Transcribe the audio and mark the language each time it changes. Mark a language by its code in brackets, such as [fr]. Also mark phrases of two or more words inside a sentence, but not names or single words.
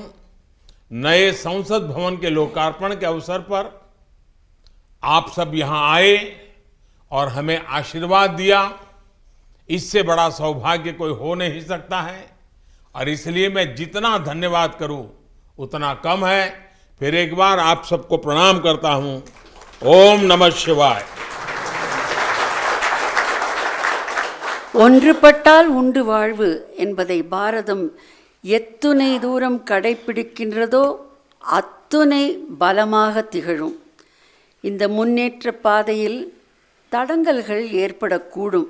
[hi] नए संसद भवन के लोकार्पण के अवसर पर आप सब यहाँ आए और हमें आशीर्वाद दिया, इससे बड़ा सौभाग्य कोई हो नहीं सकता है। और इसलिए मैं जितना धन्यवाद करूं उतना कम है। फिर एक बार आप सबको प्रणाम करता हूं। [sa] ओम नमः शिवाय। [ta] ஒன்றுபட்டால் உண்டு வாழ்வு என்பதை பாரதம் எத்துணை தூரம் கடைப்பிடிக்கின்றதோ அத்துணை பலமாக திகழும். இந்த முன்னேற்ற பாதையில் தடங்கல்கள் ஏற்படக்கூடும்.